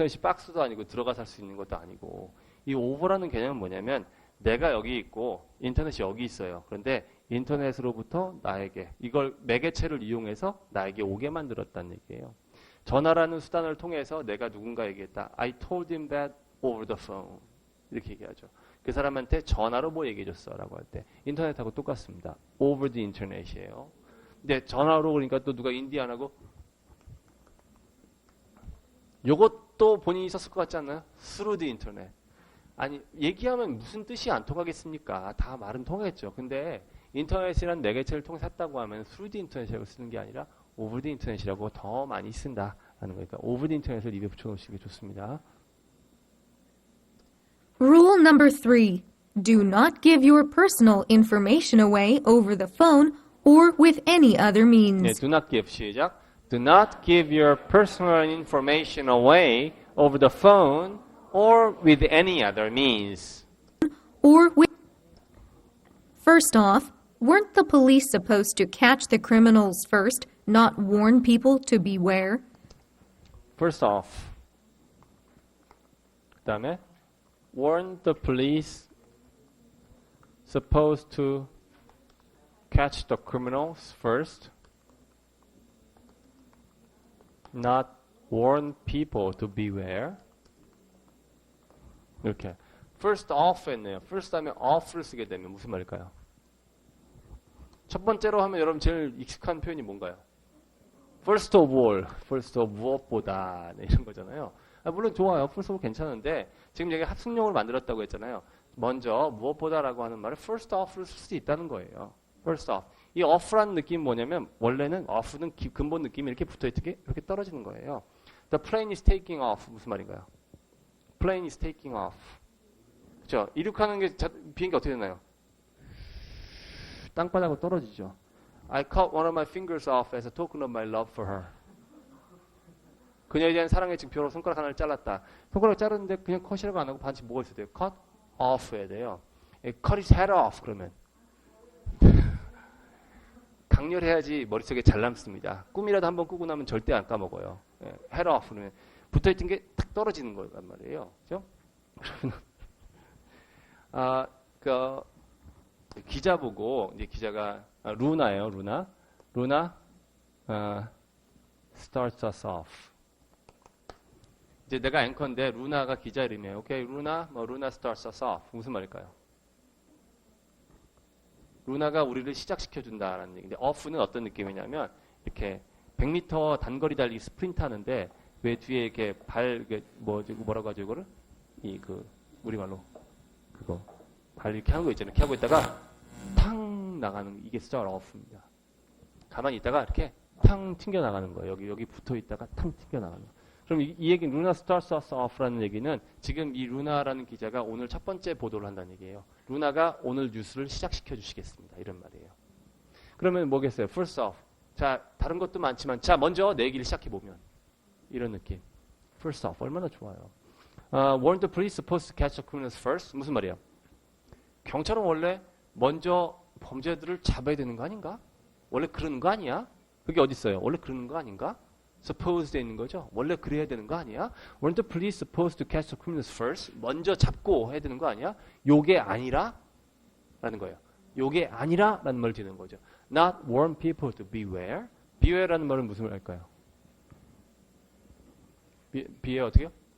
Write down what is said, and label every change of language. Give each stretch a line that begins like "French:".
Korean: 인터넷이 박스도 아니고 들어가 살 수 있는 것도 아니고 이 over라는 개념은 뭐냐면 내가 여기 있고 인터넷이 여기 있어요. 그런데 인터넷으로부터 나에게 이걸 매개체를 이용해서 나에게 오게 만들었다는 얘기예요. 전화라는 수단을 통해서 내가 누군가에게 했다.
English: I told him that over the phone.
Korean: 이렇게 얘기하죠. 그 사람한테 전화로 뭐 얘기해줬어 라고 할 때 인터넷하고 똑같습니다.
English: over the internet이에요.
Korean: 근데 전화로 그러니까 또 누가 인디 안 하고 요것도 본인이 썼을 것 같지 않나요?
English: through the internet.
Korean: 아니 얘기하면 무슨 뜻이 안 통하겠습니까? 다 말은 통하겠죠. 근데 인터넷이란 매개체를 통해 샀다고 하면
English: through the internet
Korean: 이라고 쓰는 게 아니라
English: over the internet
Korean: 이라고 더 많이 쓴다라는 거니까 over the internet을 입에 붙여놓으시는 게 좋습니다.
English: Rule number 3. Do not give your personal information away over the phone or with any other means.
Korean: 네,
English: do not give
Korean: 시작.
English: Do not give your personal information away over the phone or with any other means. Or with. First off, weren't the police supposed to catch the criminals first, not warn people to beware? First off.
Korean: 그 다음에
English: weren't the police supposed to catch the criminals first? Not warn people to beware.
Korean: 이렇게
English: first off
Korean: 했네요. first 하면 off를 쓰게 되면 무슨 말일까요? 첫 번째로 하면 여러분 제일 익숙한 표현이 뭔가요?
English: first of all, first of
Korean: 무엇보다 네, 이런 거잖아요. 물론 좋아요.
English: first of all
Korean: 괜찮은데 지금 여기 합승용을 만들었다고 했잖아요. 먼저 무엇보다라고 하는 말을
English: first off
Korean: 를 쓸 수 있다는 거예요.
English: first off.
Korean: 이 off라는 느낌이 뭐냐면 원래는 off는 근본 느낌이 이렇게 붙어있게 이렇게 떨어지는 거예요.
English: The plane is taking off
Korean: 무슨 말인가요?
English: plane is taking off.
Korean: 그렇죠? 이륙하는 게 비행기 어떻게 되나요? 땅바닥으로 떨어지죠.
English: I cut one of my fingers off as a token of my love for her.
Korean: 그녀에 대한 사랑의 증표로 손가락 하나를 잘랐다. 손가락 자르는데 그냥 컷이라고 안 하고 반드시 뭐가 있어야 돼요? cut off 해야 돼요.
English: cut his head off
Korean: 그러면. 강렬해야지 머릿속에 잘 남습니다. 꿈이라도 한번 꾸고 나면 절대 안 까먹어요. head off 그러면 붙어있던 게 탁 떨어지는 거란 말이에요. 그죠? 그러면 기자 보고 이제 기자가 루나예요. 루나
English: starts us off.
Korean: 이제 내가 앵커인데 루나가 기자 이름이에요. 오케이, 루나
English: starts us off.
Korean: 무슨 말일까요? 루나가 우리를 시작시켜 준다라는 얘기인데 off는 어떤 느낌이냐면 이렇게 100m 단거리 달리기 스프린트 하는데 왜 뒤에 이렇게 뭐라고 하죠 이거를? 우리말로 그거 발 이렇게 하는 거 있잖아요. 이렇게 하고 있다가 탕 나가는 이게 start off입니다. 가만히 있다가 이렇게 탕 튕겨 나가는 거예요. 여기 붙어 있다가 탕 튕겨 나가는 거. 그럼 이 얘기는 루나
English: starts us off
Korean: 라는 얘기는 지금 이 루나라는 기자가 오늘 첫 번째 보도를 한다는 얘기예요. 루나가 오늘 뉴스를 시작시켜 주시겠습니다. 이런 말이에요. 그러면 뭐겠어요?
English: First off.
Korean: 자, 다른 것도 많지만 자, 먼저 내 얘기를 시작해 보면 이런 느낌.
English: First off.
Korean: 얼마나 좋아요.
English: Weren't the police supposed to catch the criminals first?
Korean: 무슨 말이야? 경찰은 원래 먼저 범죄들을 잡아야 되는 거 아닌가? 원래 그러는 거 아니야? 그게 어디 있어요? 원래 그러는 거 아닌가? supposed 돼 있는 거죠. 원래 그래야 되는 거 아니야?
English: Weren't the police supposed to catch the criminals first?
Korean: 먼저 잡고 해야 되는 거 아니야? 요게 아니라? 라는 거예요. 요게 아니라? 라는 말을 듣는 거죠.
English: Not warn people to beware.
Korean: beware라는 말은 무슨 말일까요? beware 어떻게요?